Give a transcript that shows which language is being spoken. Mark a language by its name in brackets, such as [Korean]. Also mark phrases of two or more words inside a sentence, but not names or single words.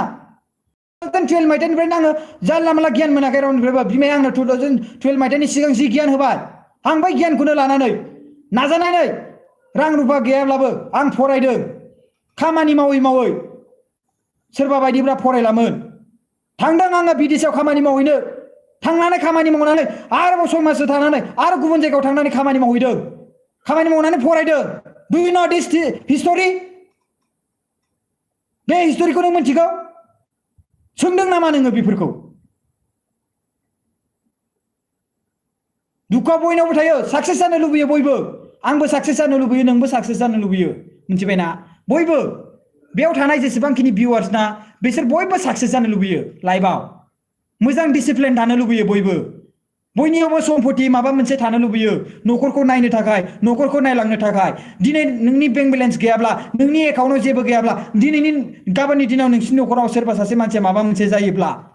[Bodo] 2012 मायथाइनिफ्रायनो आङो जानला मानला गियान मोनाखै रावनिफ्रायबो बिमाया आंनो 2012 मायथाइनि सिगां जि गियान होबाय आं बै गियानखौनो लानानै नाजानानै रां रुफा गैयाब्लाबो आं फरायदों खामानि मावै सोरबा बायदिफ्रा फरायलामोन थांदों आङो बिदेशआव खामानि मावहैनो थांनानै खामानि मावनानै आरोबाव 6 माससो थानानै आरो गुबुन जायगायाव थांनानै खामानि मावहैदों खामानि मावनानै फरायदों [English] do you know this history [Bodo] बे हिस्टरिखौ नों मिथिगौ सोंदों नामा नोङो बेफोरखौ दुखुआ बयनावबो थायो साक्सेस जानो लुबैयो बयबो आंबो साक्सेस जानो लुबैयो नोंबो साक्सेस जानो लुबैयो मिथिबायना बयबो बेयाव थानाय जेसेबांखिनि भिउआर्स ना बिसोर बयबो साक्सेस जानो लुबैयो लाइफआव मोजां डिसिप्लिन थानो लुबैयो बयबो बयनियावबो सम्पति माबा मोनसे थानो लुबैयो न'खरखौ नायनो थाखाय न'खरखौ नायलांनो थाखाय दिनै नोंनि बेंक बेलेन्स गैयाब्ला नोंनि एकाउन्टआव जेबो गैयाब्ला गाबोननि दिनाव नोंसिनि न'खराव सोरबा सासे मानसिया माबा मोनसे जायोब्ला